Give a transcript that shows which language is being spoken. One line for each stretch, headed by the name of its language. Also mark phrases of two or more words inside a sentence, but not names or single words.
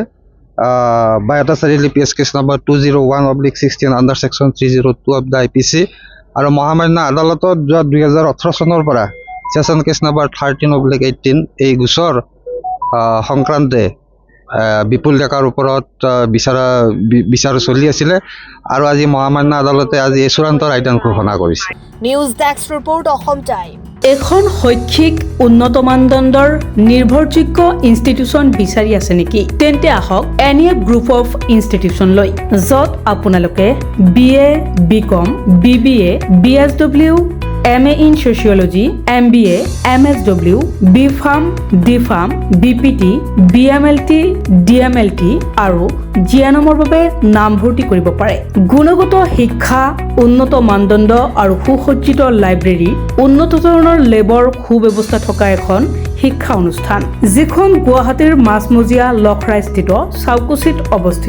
Assamese: বাইহাটা চাৰিআলি
English: PS case number
Assamese: 201/16
English: under section 302 of the IPC
Assamese: আৰু মহামান্য আদালতত যোৱা 2018 চনৰ পৰা
English: session case number
Assamese: 13/18 এই গোচৰ সংক্ৰান্তে বিপুল ডেকাৰ ওপৰত বিচাৰ চলি আছিলে আৰু আজি মহামান্য আদালতে আজি চূড়ান্ত ৰায়দান ঘোষণা কৰিছে।
English: news desk report অসম টাইম।
Assamese: এখন শৈক্ষিক উন্নত মানদণ্ডৰ নিৰ্ভৰযোগ্য ইনষ্টিটিউচন বিচাৰি আছে নেকি? তেন্তে আহক এনিয়া গ্ৰুপ অফ ইনষ্টিটিউচন লৈ, য'ত আপোনালোকে BA, BCom, BBA, BSW,
English: MA in Sociology,
Assamese: MBA, MSW, BPharm, DPharm, BPT, BMLT, DMLT আৰু জিএনএমৰ বাবে নামভৰ্তি কৰিব পাৰে। গুণগত শিক্ষা, উন্নত মানদণ্ড আৰু সুসজ্জিত লাইব্ৰেৰী, উন্নত ধৰণৰ লেবৰ সুব্যৱস্থা থকা এখন শিক্ষা অনুষ্ঠান, যিখন গুৱাহাটীৰ মাজমজিয়া লখৰাস্থিত চাউকুচিত অৱস্থিত।